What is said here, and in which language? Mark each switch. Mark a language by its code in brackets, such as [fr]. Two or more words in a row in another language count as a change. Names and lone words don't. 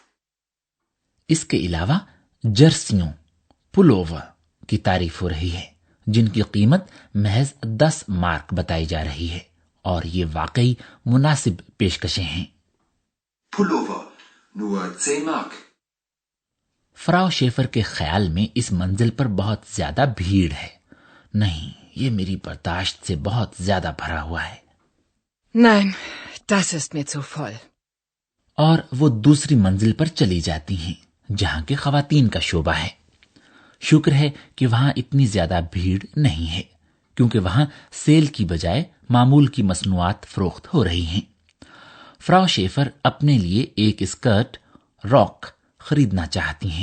[ur] اس کے علاوہ جرسیوں، پلوور کی تعریف ہو رہی ہے، جن کی قیمت محض 10 مارک بتائی جا رہی ہے، اور یہ واقعی مناسب پیشکشیں ہیں. [de] Pullover, nur 10 Mark. [ur] فراؤ شیفر کے خیال میں اس منزل پر بہت زیادہ بھیڑ ہے. نہیں، یہ میری برداشت سے بہت زیادہ بھرا ہوا ہے. [de] Nein, das ist mir zu voll. [ur] اور وہ دوسری منزل پر چلی جاتی ہیں، جہاں کے خواتین کا شعبہ ہے. شکر ہے کہ وہاں اتنی زیادہ بھیڑ نہیں ہے، کیونکہ وہاں سیل کی بجائے معمول کی مصنوعات فروخت ہو رہی ہیں. فراؤ شیفر اپنے لیے ایک اسکرٹ روک خریدنا چاہتی ہیں.